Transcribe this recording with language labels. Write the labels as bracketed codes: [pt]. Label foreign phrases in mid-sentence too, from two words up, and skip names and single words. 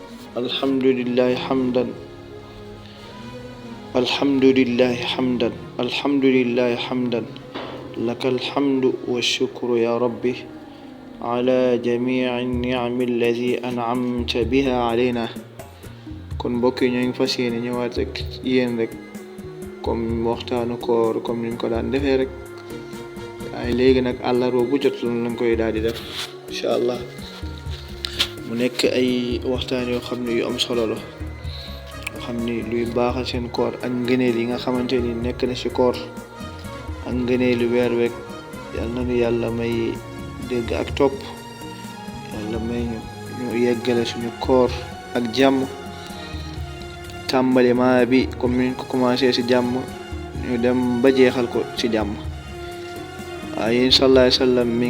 [ar] الحمد لله حمدا الحمد لله حمدا الحمد لله حمدا لك الحمد والشكر يا ربي على جميع النعم الذي أنعمت بها علينا. [wo] kon mbokk yi ñoo ngi fas yéene ñëwaat rek yéen rek comme waxtaanu koor comme niñ ko daan defee rek waaye léegi nag àllarba bu jot loolu lañ koy daal di def [ar] إن شاء الله [wo] mu nekk ay waxtaan yoo xam ne yu am solo la yoo xam ni luy baaxal seen koor ak ngëneel yi nga xamante ni nekk na ci koor ak ngëneelu weer week yal na nu yàlla may dégg ak topp yàlla may ñu yeggale suñu koor ak jàmm tàmbali maa bi comme niñ ko commencé ci jàmm ñu dem ba jeexal ko ci jàmm waaye yéen [ar] صلى الله عليه وسلم